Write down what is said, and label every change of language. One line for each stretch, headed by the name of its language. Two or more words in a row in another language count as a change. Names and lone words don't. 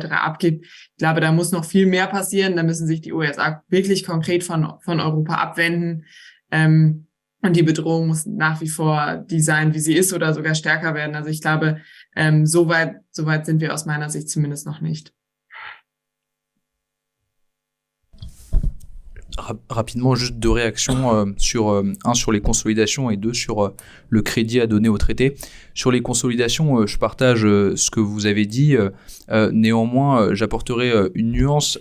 German: abgibt, ich glaube, da muss noch viel mehr passieren. Da müssen sich die USA wirklich konkret von Europa abwenden. Und die Bedrohung muss nach wie vor die sein, wie sie ist oder sogar stärker werden. Also ich glaube, so weit sind wir aus meiner Sicht zumindest noch nicht.
French: Rapidement, juste deux réactions sur les consolidations et deux sur le crédit à donner au traité. Sur les consolidations, je partage ce que vous avez dit. Néanmoins, j'apporterai une nuance.